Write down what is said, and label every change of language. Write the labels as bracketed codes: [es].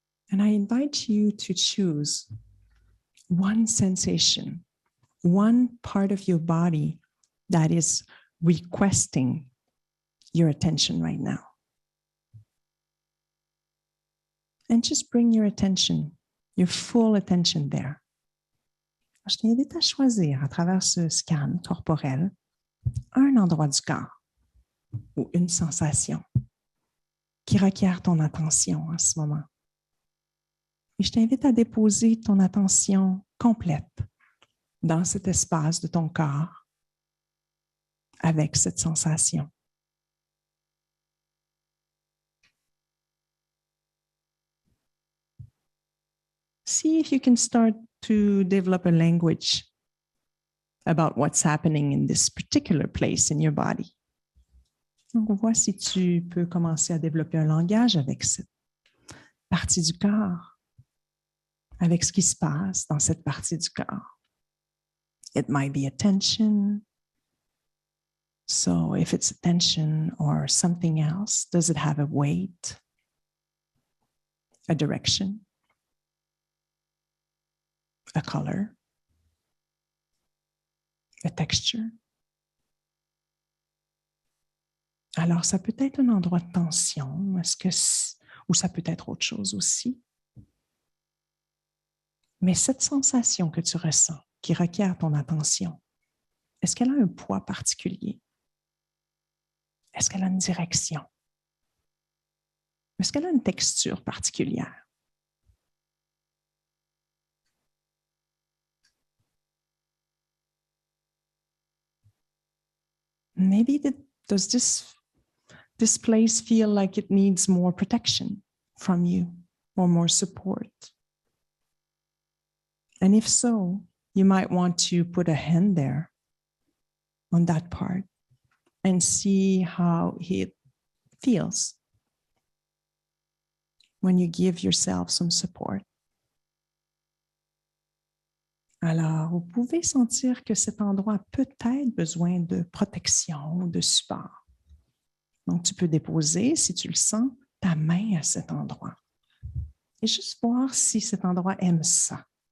[en] And I invite you to choose one sensation, one part of your body that is requesting your attention right now. And just bring your attention, your full attention there. [fr] Je t'invite à choisir à travers ce scan corporel un endroit du corps ou une sensation qui requiert ton attention en ce moment. Et je t'invite à déposer ton attention complète dans cet espace de ton corps avec cette sensation. [en] See if you can start to develop a language about what's happening in this particular place in your body. [fr] Donc, on voit si tu peux commencer à développer un langage avec cette partie du corps, avec ce qui se passe dans cette partie du corps. [en] It might be a tension. So if it's a tension or something else, does it have a weight, a direction, a color, a texture? [fr] Alors, ça peut être un endroit de tension, ou ça peut être autre chose aussi. Mais cette sensation que tu ressens, qui requiert ton attention, est-ce qu'elle a un poids particulier? Est-ce qu'elle a une direction? Est-ce qu'elle a une texture particulière? [en] Maybe does this place feel like it needs more protection from you or more support? And if so, you might want to put a hand there on that part and see how it feels when you give yourself some support. [fr] Alors, vous pouvez sentir que cet endroit a peut-être besoin de protection ou de support. Donc, tu peux déposer, si tu le sens, ta main à cet endroit. Et juste voir si cet endroit aime ça.